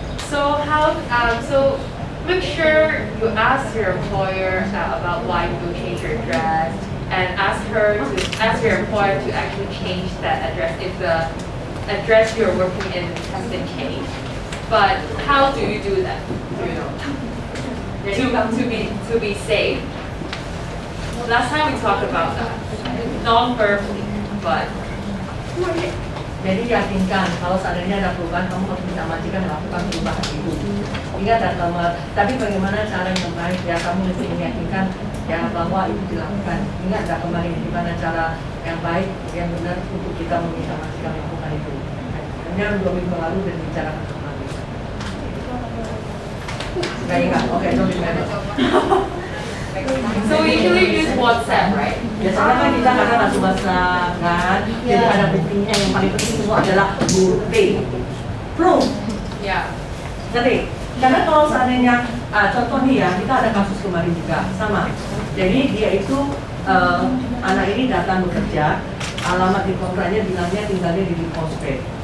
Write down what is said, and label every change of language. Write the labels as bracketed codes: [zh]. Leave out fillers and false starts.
[en] So so make sure you ask your employer about why you change your address, and ask your employer to actually change that address if the address you're working in has been changed. But how do you do that? To be safe. Last time we talked about that, non-verbally, but. [id] Jadi yakinkan kalau seandainya ada perubahan, kamu harus bisa majikan melakukan perubahan itu. Ingat dan tapi bagaimana cara yang baik ya, kamu mesti meyakinkan ya bahwa itu dilakukan. Ingat tak kemarin gimana cara yang baik yang benar untuk kita meminta majikan melakukan itu. Hanya 2 minggu lalu dan bicarakan kembali. Nggak ingat? Oke, [en] don't remember. So we usually use WhatsApp, right? [id] Biasanya kan kita karena langsung WhatsApp kan, jadi ada buktinya yang paling penting semua adalah bukti, proof. [en] Yeah. [id] Jadi, karena kalau seandainya contoh nih ya, kita ada kasus kemarin juga sama. Jadi dia itu anak ini datang bekerja, alamat di kontraknya bilangnya tinggalnya di Postpay.